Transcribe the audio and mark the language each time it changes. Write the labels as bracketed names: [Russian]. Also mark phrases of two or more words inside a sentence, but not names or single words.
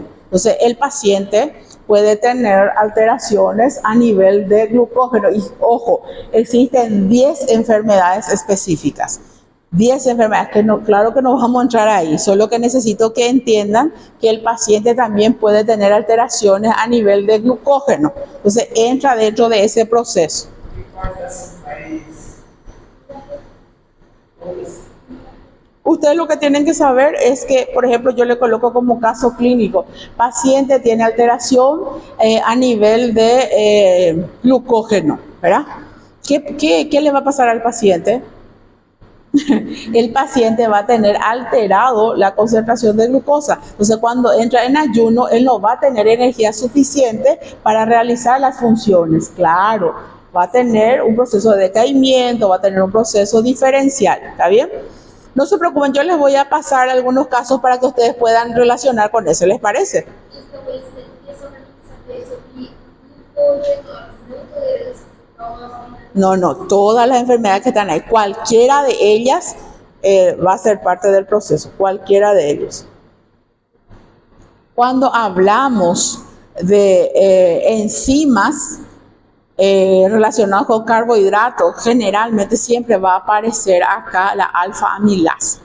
[Spanish] Entonces, el paciente puede tener alteraciones a nivel de glucógeno. Y ojo, existen 10 enfermedades específicas. 10 enfermedades, que no, claro que no vamos a entrar ahí, solo que necesito que entiendan que el paciente también puede tener alteraciones a nivel de glucógeno. Entonces entra dentro de esse proceso. [Portuguese] E quais assim mais. [Spanish] Ustedes lo que tienen que saber es que, por ejemplo, yo le coloco como caso clínico, paciente tiene alteración a nivel de glucógeno, ¿verdad? ¿Qué le va a pasar al paciente? El paciente va a tener alterado la concentración de glucosa. Entonces, cuando entra en ayuno, él no va a tener energía suficiente para realizar las funciones. Claro, va a tener un proceso de decaimiento, va a tener un proceso diferencial, ¿está bien? No se preocupen, yo les voy a pasar algunos casos para que ustedes puedan relacionar con eso, ¿les parece? [Portuguese] Então, esse daqui é só para saber sobre glucogênose, não tolerância à glucose. [Spanish] No, todas las enfermedades que están ahí, cualquiera de ellas va a ser parte del proceso, cualquiera de ellos. Cuando hablamos de enzimas relacionadas con carbohidratos, generalmente siempre va a aparecer acá la alfa-amilasa.